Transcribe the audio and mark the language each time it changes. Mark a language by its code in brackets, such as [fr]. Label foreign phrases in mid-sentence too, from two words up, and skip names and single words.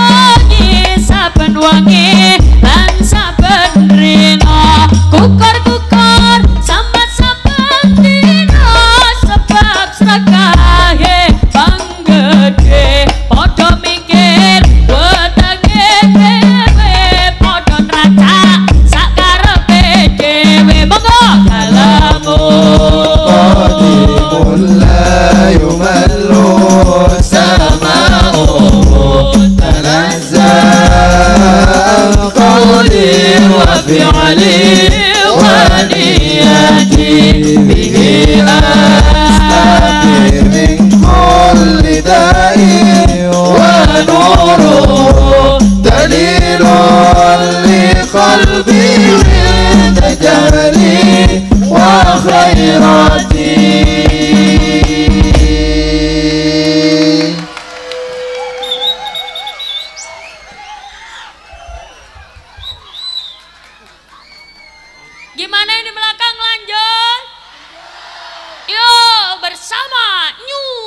[jv] wengi lan saben rina kukur sambat dina sebab srakahe panggede padha mikir wetenge dhewe padha nracak sakarepe dhewe. Monggo [ar] قديم لا يمل سماعه تنزه قولي وفعلي ونيتي به أستشفي من كل داء ونوره دليل لقلبي عند جهلي وحيرتي. [id] Gimana yang di belakang lanjut? Yuk bersama New.